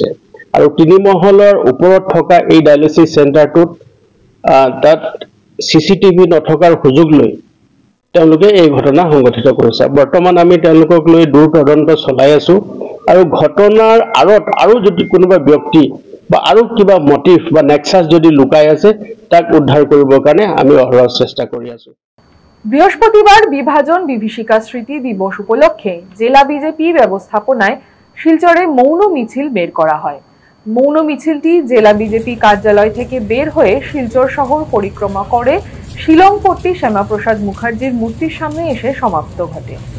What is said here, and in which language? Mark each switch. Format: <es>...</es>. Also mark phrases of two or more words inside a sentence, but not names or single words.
<as>আৰু ৩ মহলৰ ওপৰত থকা এই ডায়ালিসিস চেণ্টাৰটোত তাত CCTV নথকাৰ সুযোগ লৈ তেওঁলোকে এই ঘটনা সংঘটিত কৰিছে। বৰ্তমান আমি তেওঁলোকক লৈ দূৰ তদন্ত চলাই আছো আৰু ঘটনাৰ আঁৰত আৰু যদি কোনোবা ব্যক্তি বা আৰু কিবা মটিভ বা নেক্সাছ যদি লুকাই আছে তাক উদ্ধাৰ কৰিবৰ কাৰণে আমি অহৰহ চেষ্টা কৰি আছো।</as> <bn>বৃহস্পতিবার বিভাজন বিভীষিকা স্মৃতি দিবস উপলক্ষে জেলা বিজেপি ব্যবস্থাপনায় শিলচরে মৌন মিছিল বের করা হয়। মৌন মিছিলটি জেলা বিজেপি কার্যালয় থেকে বের হয়ে শিলচর শহর পরিক্রমা করে শিলংপট্টি শ্যামাপ্রসাদ মুখার্জির মূর্তির সামনে এসে সমাপ্ত ঘটে।</bn>